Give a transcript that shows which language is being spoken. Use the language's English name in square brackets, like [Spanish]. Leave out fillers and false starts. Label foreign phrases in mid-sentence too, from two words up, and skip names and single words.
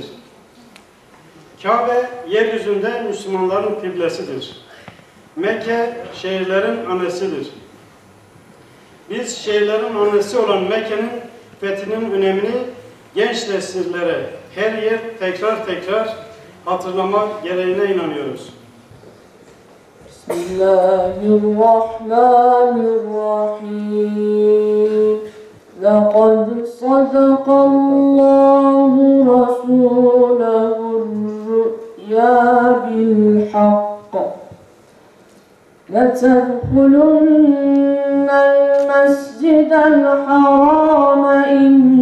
[Turkish] Kabe, yeryüzünde Müslümanların kıblesidir. Mekke, şehirlerin annesidir. Biz şehirlerin annesi olan Mekke'nin fethinin önemini genç nesillere her yer tekrar hatırlamak gereğine inanıyoruz. Bismillahirrahmanirrahim. [Arabic] لَقَدْ صَدَقَ اللّٰهُ رَسُولَهُ الرُّؤْيَا بِالْحَقِّ لَتَدْخُلُنَّ الْمَسْجِدَ الْحَرَامَ إِنْ